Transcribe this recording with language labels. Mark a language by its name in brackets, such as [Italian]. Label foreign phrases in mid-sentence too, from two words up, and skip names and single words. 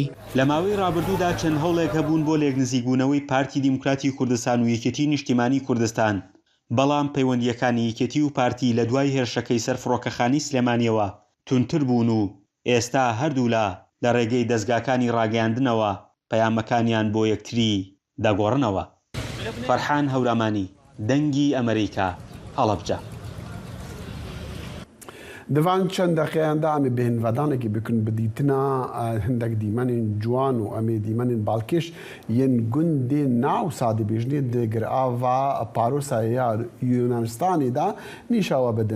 [Central Kurdish] لە ماوەی ڕابردوودا چەند هەوڵێک هەبوون بۆ لێک نزیکبوونەوەی پارتی دیموکراتی کوردستان و یەکێتی نیشتیمانی کوردستان بەڵام پەیوەندیەکانی یەکێتی و پارتی لە دوای هێرشەکەی سەر فڕۆکەخانی سلێمانیەوە تونتر بوون و ئێستا هەردوو لە ڕێگەی دەستگاکانی ڕاگەیاندنەوە پەیامەکانیان بۆ یەکتری دەگۆڕنەوە. فەرحان هەورامانی دەنگی ئەمریکا هەڵەبجە. [Kurdish] Divan çend deqeyanda em ê bêhnvedانekî bikin bi dîtina hindek dîmenên ciwan û em ê dîmenên balkêş yên gundê nav sadîbêjnê di girava parosaya Yunanistanê de nîşawa bidin.